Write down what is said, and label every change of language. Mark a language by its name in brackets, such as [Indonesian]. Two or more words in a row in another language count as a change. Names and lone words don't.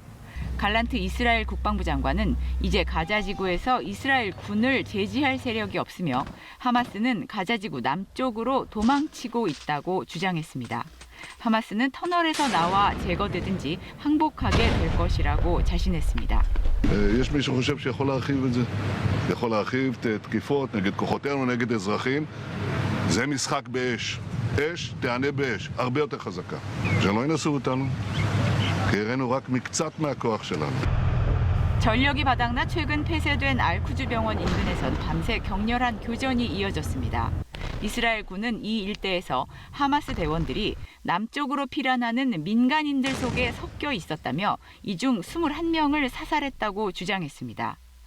[Korean] 갈란트 이스라엘 국방부 장관은 이제 가자 지구에서 이스라엘 군을 제지할 세력이 없으며 하마스는 가자 지구 남쪽으로 도망치고 있다고 주장했습니다. 하마스는 터널에서 나와 제거되든지 항복하게 될 것이라고 자신했습니다. [Hebrew] יש מי שחושב שיכול להרחיב את זה, יכול להרחיב תקיפות נגד כוחותינו, נגד אזרחים. זה משחק באש. אש תענה באש, הרבה יותר חזקה. שלא ינסו אותנו, כי הראינו רק מקצת מהכוח שלנו. [Korean] 전력이 바닥나 최근 폐쇄된 알쿠즈 병원 인근에선 밤새 격렬한 교전이 이어졌습니다. 이스라엘 군은 이 일대에서 하마스 대원들이 남쪽으로 피난하는 민간인들 속에 섞여 있었다며 이 중 21명을 사살했다고 주장했습니다.